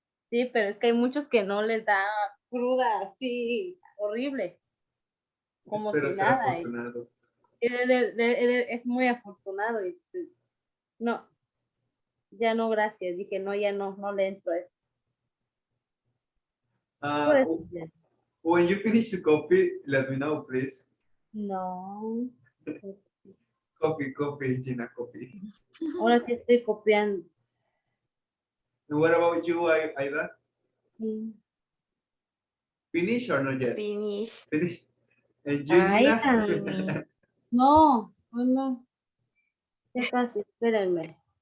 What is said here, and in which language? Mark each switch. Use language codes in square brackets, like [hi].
[es] sí, pero es que hay muchos que no les da cruda así horrible, como Espero si ser nada. afortunado. Es muy afortunado y pues, no, ya no, gracias. Dije, no, ya no, no le entro a esto. Por Uh, eso, ya. [en] when you finish the coffee, let me know, please. [es] No, [en] Coffee, coffee, Gina, coffee. [es] ahora sí estoy copiando. [en] And what about you, Aida? Mm. Finish or not yet? Finish. Finish. And you, Ay, Gina? Finish. [es] no, no, no, ya casi, espérenme.